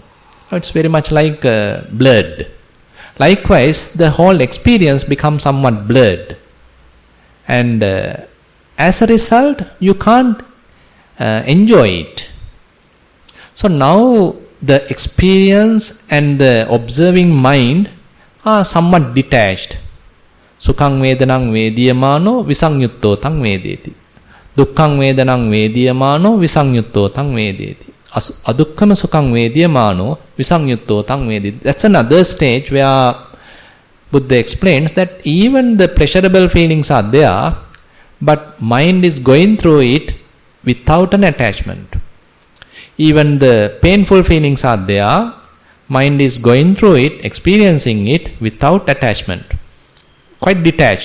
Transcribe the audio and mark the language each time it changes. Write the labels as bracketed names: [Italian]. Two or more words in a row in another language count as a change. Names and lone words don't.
[English] It's very much like blurred. Likewise, the whole experience becomes somewhat blurred, and as a result, you can't enjoy it. So now the experience and the observing mind are somewhat detached. [Pali] Sukhang vedanang vediyamano visangyutto tang vedeti. Dukkhaṃ vedanaṃ vediyamāno visaññutto taṃ vedeti. Adukkhaṃ sukhaṃ vediyamāno visaññutto taṃ vedeti. [English] That's another stage where Buddha explains that even the pleasurable feelings are there, but mind is going through it without an attachment. Even the painful feelings are there, mind is going through it, experiencing it without attachment, quite detached.